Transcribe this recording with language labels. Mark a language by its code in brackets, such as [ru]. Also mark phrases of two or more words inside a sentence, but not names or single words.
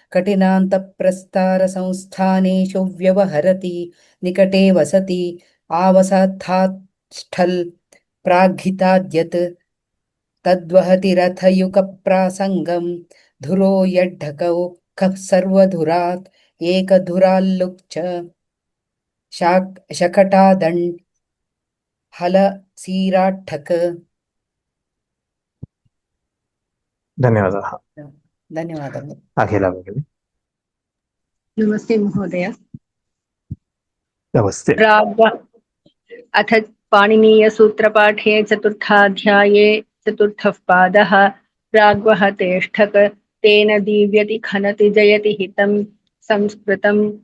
[sa] कठिनान्तप्रस्तारसंस्थानेषु व्यवहरति निकटे वसति आवसथाष्ठल् प्राघिताद्यत् तद्वहति रथयुगप्रासङ्गं धुरो यड्ढकौ कः सर्वधुरात् एकदुराल्लुक् च शकटादण् हलसीराट्ठक [kn] ಧನ್ಯವಾದः ಧನ್ಯವಾದಗಳು [sa] ಅಖಿಲ ಭಗಿನಿ नमस्ते महोदय नमस्ते अथ पाणिनीयसूत्रपाठे चतुर्थाध्याये चतुर्थः पादः प्राग्वः तेष्ठक तेन दीव्यति खनति जयति हितं संस्कृतं